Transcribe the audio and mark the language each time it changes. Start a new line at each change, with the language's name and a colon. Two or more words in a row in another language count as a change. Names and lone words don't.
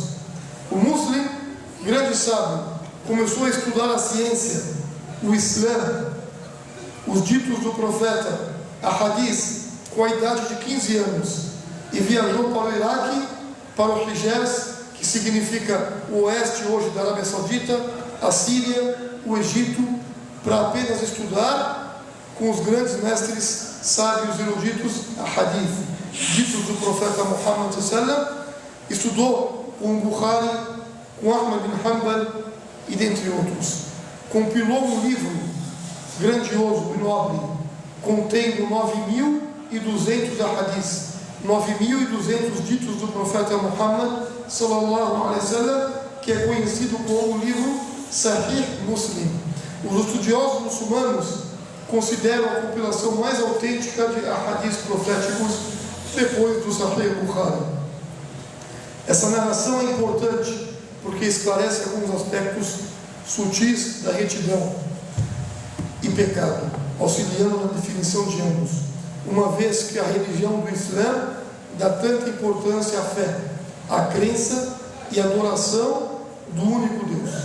Portuguese: O Muslim, grande sábio, começou a estudar a ciência, o Islã, os ditos do profeta, a Hadith, com a idade de 15 anos, e viajou para o Iraque, para o Hijaz, que significa o oeste hoje da Arábia Saudita, a Síria, o Egito, para apenas estudar com os grandes mestres sábios eruditos a Hadith, ditos do profeta Muhammad
Arabic: صلى الله عليه وسلم.
Portuguese: Estudou com Bukhari, com Ahmad bin Hanbal e dentre outros. Compilou um livro grandioso e nobre, contendo 9.200 Hadith, 9.200 ditos do profeta Muhammad
Arabic: صلى الله عليه وسلم,
Portuguese: que é conhecido como o livro Sahih Muslim. Os estudiosos muçulmanos consideram a compilação mais autêntica de hadiths proféticos depois do Sahih Bukhari. Essa narração é importante porque esclarece alguns aspectos sutis da retidão e pecado, auxiliando na definição de ambos, uma vez que a religião do Islã dá tanta importância à fé, à crença e à adoração do único Deus.